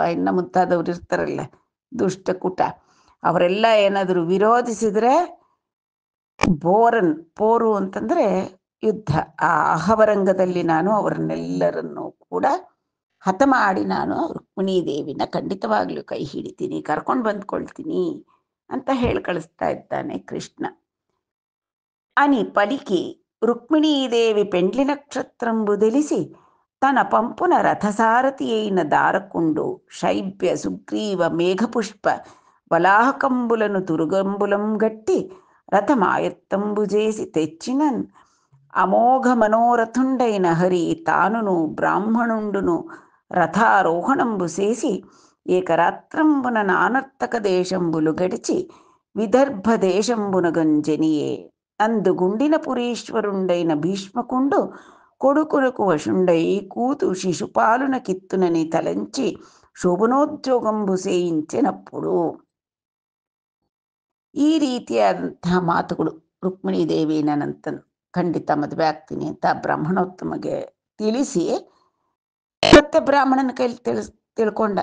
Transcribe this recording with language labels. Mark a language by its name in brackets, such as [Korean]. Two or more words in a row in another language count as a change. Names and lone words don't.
[Kannada] ಇನ್ನು ಮುಂತಾದವರು ಇರ್ತಾರಲ್ಲ, ದುಷ್ಟಕೂಟ, ಅವರೆಲ್ಲ ಏನಾದರೂ ವಿರೋಧಿಸಿದ್ರೆ ಬೋರನ್, ಪೋರು ಅಂತಂದ್ರೆ ಯುದ್ಧ, ಆ ಅಹವರಂಗದಲ್ಲಿ ನಾನು ಅವರನ್ನೆಲ್ಲರನ್ನೂ ಕೂಡ ಹತ ಮಾಡಿ ನಾನು ರುಕ್ಮಿಣೀ ದೇವಿನ ಖಂಡಿತವಾಗ್ಲೂ ಕೈ ಹಿಡಿತೀನಿ, ಕರ್ಕೊಂಡು ಬಂದ್ಕೊಳ್ತೀನಿ ಅಂತ ಹೇಳಿ ಕಳಿಸ್ತಾ ಇದ್ದಾನೆ ಕೃಷ್ಣ. [Telugu] అని పలికి రుక్మిణీదేవి పెండ్లి నక్షత్రంబు తెలిసి తన పంపున రథసారథి అయిన దారకుండు శైబ్య సుగ్రీవ మేఘపుష్ప వలాహకంబులను తురుగంబులం గట్టి రథమాయత్తంబు చేసి తెచ్చినన్ అమోఘ మనోరథుండైన హరి తానును బ్రాహ్మణుండును రథారోహణంబు చేసి ఏకరాత్రంబున నానర్తక దేశంబులు గడిచి విదర్భ దేశంబున గంజనియే. అందు గుండిన పురీశ్వరుండైన భీష్మకుండు కొడుకునకు వశుండై కూతు శిశుపాలున కిత్తునని తలంచి శోభనోద్యోగంబు సేయించినప్పుడు. [Kannada] ಈ ರೀತಿಯಾದಂತಹ ಮಾತುಗಳು ರುಕ್ಮಿಣೀ ದೇವಿ ನನ್ನಂತ ಖಂಡಿತ ಮದುವೆ ಆಗ್ತೀನಿ ಅಂತ ಬ್ರಾಹ್ಮಣೋತ್ತಮಗೆ ತಿಳಿಸಿ, ಮತ್ತೆ ಬ್ರಾಹ್ಮಣನ ಕೈಲಿ ತಿಳ್ಕೊಂಡ.